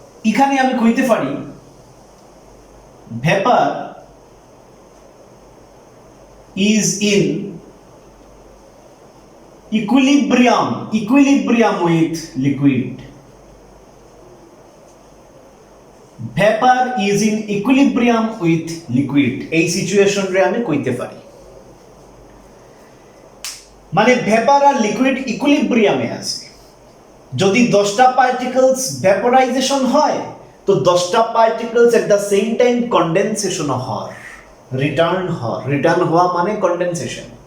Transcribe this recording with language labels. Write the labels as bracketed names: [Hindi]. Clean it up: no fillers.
[Bangla] এখানে আমি কইতে পারি [English] Vapour is in equilibrium with liquid. Vapor is in equilibrium with liquid. [Bangla] এই সিচুয়েশন রে আমি কইতে পারি, মানে ভেপার আর লিকুইড ইকুইলিব্রিয়ামে আছে। যদি 10টা পার্টিকেলস ভেপোরাইজেশন হয়, তো 10টা particles [English] at the same time [Bangla] condensation হয়, রিটার্ন হওয়া মানে কন্ডেনসেশন।